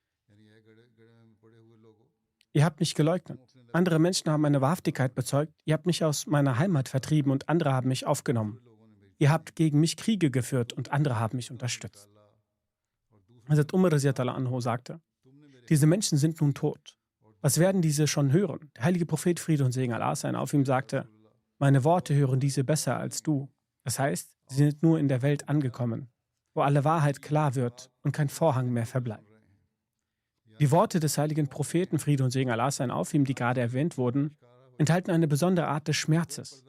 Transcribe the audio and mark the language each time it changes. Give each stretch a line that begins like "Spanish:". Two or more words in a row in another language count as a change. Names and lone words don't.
German: Ihr habt mich geleugnet. Andere Menschen haben meine Wahrhaftigkeit bezeugt. Ihr habt mich aus meiner Heimat vertrieben und andere haben mich aufgenommen. Ihr habt gegen mich Kriege geführt und andere haben mich unterstützt. Hazrat Umar
Arabic: رضي الله عنه
German: sagte: Diese Menschen sind nun tot. Was werden diese schon hören? Der heilige Prophet Friede und Segen Allah sein auf ihm sagte: Meine Worte hören diese besser als du. Das heißt, sie sind nur in der Welt angekommen, wo alle Wahrheit klar wird und kein Vorhang mehr verbleibt. Die Worte des heiligen Propheten Friede und Segen Allah sein auf ihm, die gerade erwähnt wurden, enthalten eine besondere Art des Schmerzes.